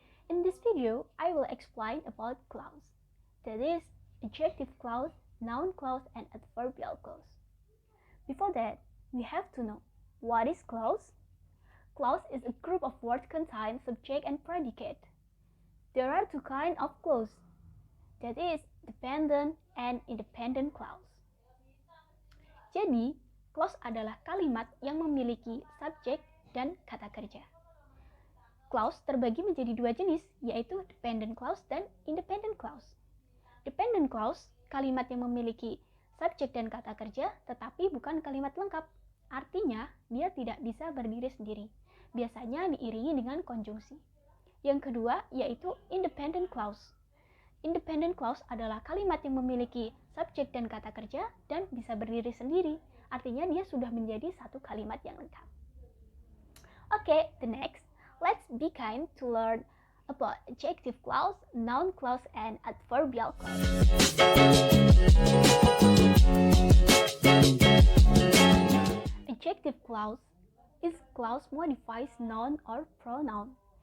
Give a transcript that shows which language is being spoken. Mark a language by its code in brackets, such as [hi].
[en] In this video, I will explain about clause, that is, adjective clause, noun clause, and adverbial clause. Before that, we have to know what is clause. Clause is a group of words containing subject and predicate. There are two kinds of clause, that is, dependent and independent clause. [id] Jadi, clause adalah kalimat yang memiliki subjek dan kata kerja. Clause terbagi menjadi dua jenis, yaitu dependent clause dan independent clause. Dependent clause, kalimat yang memiliki subjek dan kata kerja, tetapi bukan kalimat lengkap. Artinya, dia tidak bisa berdiri sendiri. Biasanya diiringi dengan konjungsi. Yang kedua, yaitu independent clause. Independent clause adalah kalimat yang memiliki subjek dan kata kerja dan bisa berdiri sendiri. Artinya, dia sudah menjadi satu kalimat yang lengkap. [en] Okay, the next, let's begin to learn about adjective clause, noun clause, and adverbial clause. Adjective clause is clause modifies noun or pronoun.